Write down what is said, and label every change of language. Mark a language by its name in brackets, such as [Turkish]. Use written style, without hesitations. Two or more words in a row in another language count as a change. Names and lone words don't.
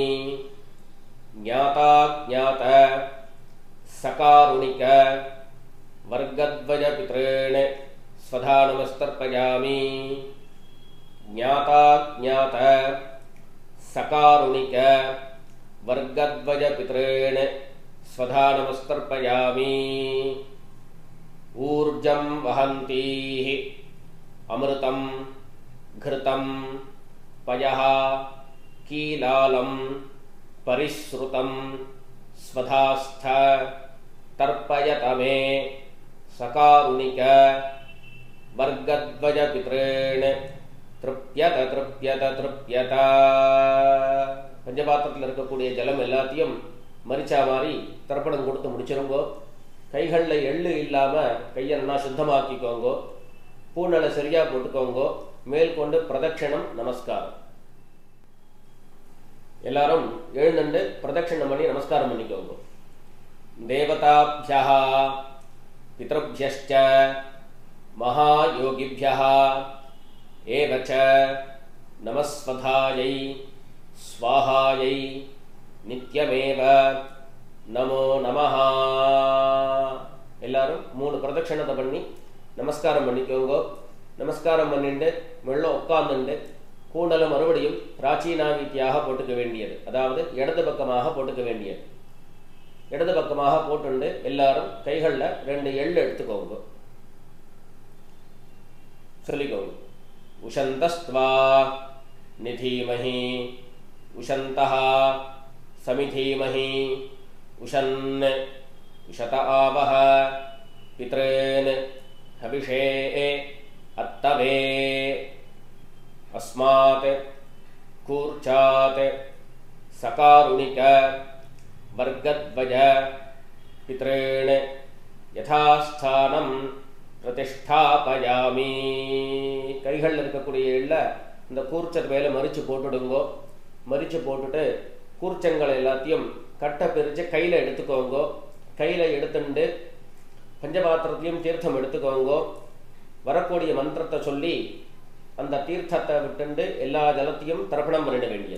[Sanskrit] ज्ञाता ज्ञात सकारुणिक वर्गद्वय पितॄन् स्वधानमस्तर्पयामि. ज्ञाता ज्ञात सकारुणिक वर्गद्वय पितॄन् स्वधानमस्तर्पयामि. ऊर्जं वहन्तीः अमृतं घृतं पयः कीलालं परिश्रुतं स्वधास्थ तर्पयत मे सकारुणिक वर्गद्वज पितॄन् तृप्यत तृप्यत तृप्यत. [Tamil] பஞ்சபாத்திரத்தில் இருக்கக்கூடிய ஜலம் எல்லாத்தையும் மரிச்சா மாதிரி தர்ப்பணம் கொடுத்து முடிச்சிருங்கோ. கைகளில் எள்ளு இல்லாமல் கையை நல்லா சுத்தமாக்கிக்கோங்கோ. பூனலை சரியாக போட்டுக்கோங்கோ. மேல் கொண்டு பிரதட்சணம் நமஸ்காரம். எல்லாரும் எழுந்துண்டு பிரதட்சணம் பண்ணி நமஸ்காரம் பண்ணிக்கோங்க. [Sanskrit] देवताभ्यः पितृभ्यश्च महायोगिभ्यः एव च नमस्वधायै स्वाहायै नित्यमेव नमो नमः. [Tamil] எல்லாரும் 3 பிரதட்சணத்தை பண்ணி நமஸ்காரம் பண்ணிக்கோங்க. நமஸ்காரம் பண்ணிட்டு மெல்ல உட்கார்ந்துட்டு கூண்டலை மறுபடியும் பிராச்சீனாவித்தியாக போட்டுக்க வேண்டியது, அதாவது இடது பக்கமாக போட்டுக்க வேண்டியது. இடது பக்கமாக போட்டுண்டு எல்லாரும் கைகளில் 2 எள்ளு எடுத்துக்கோங்க. சொல்லிக்கோங்க. [Sanskrit] उशन्तस्त्वा निधीमहि उशन्तः समिधीमहि उशन् उशत आवह पितॄन् हविषे अत्तवे अस्मात् कूर्चात् सकारुणिक वर्गद्वय पितॄन् यथास्थानं प्रतिष्ठापयामि. [Tamil] கைகளில் இருக்கக்கூடிய எள்ள இந்த கூர்ச்சத்து மேலே மறித்து போட்டுடுங்கோ. மறித்து போட்டுட்டு கூர்ச்சங்களை எல்லாத்தையும் கட்டை பிரித்து கையில் எடுத்துக்கோங்கோ. கையில் எடுத்துட்டு பஞ்சபாத்திரத்தையும் தீர்த்தம் எடுத்துக்கோங்கோ. வரக்கூடிய மந்திரத்தை சொல்லி அந்த தீர்த்தத்தை விட்டுண்டு எல்லா ஜலத்தையும் தர்ப்பணம் பண்ணிட வேண்டியது.